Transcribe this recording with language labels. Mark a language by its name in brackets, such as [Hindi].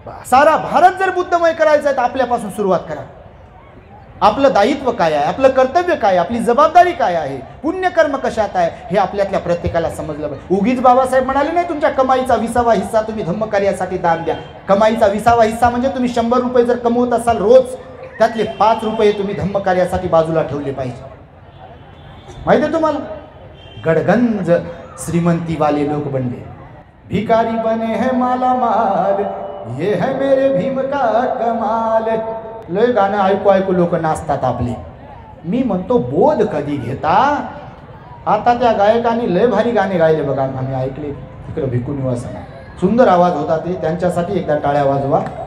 [Marathi] सारा भारत जर बुद्धमय करायचा आहे तर आपल्यापासून सुरुवात करा. आपलं दायित्व काय आहे, आपलं कर्तव्य काय आहे, आपली जबाबदारी काय आहे, पुण्यकर्म कशात आहे, हे आपल्यातल्या प्रत्येकाला समजलं पाहिजे. उगीच बाबासाहेब म्हणाले नाही तुमच्या कमाईचा 20वा हिस्सा तुम्ही धम्मकार्यासाठी दान द्या. कमाईचा 20वा हिस्सा म्हणजे तुम्ही 100 रुपये जर कमवत असाल रोज, त्यातले 5 रुपये तुम्ही धम्मकार्यासाठी बाजूला ठेवले पाहिजे. माहिती आहे तुम्हाला? गडगंज श्रीमंती वाले लोक बनले, [Hindi] भिकारी बने हैं माला माल, ये है मेरे भीम का कमाल. [Marathi] लय गाणं ऐकू ऐकू लोक नाचतात आपले. मी म्हणतो बोध कधी घेता? आता त्या गायकांनी लय भारी गाणे गायले बघा, आम्ही ऐकले तिकडे भिक्खू निवासाला. सुंदर आवाज होता ते. त्यांच्यासाठी एकदा टाळ्या वाजवा.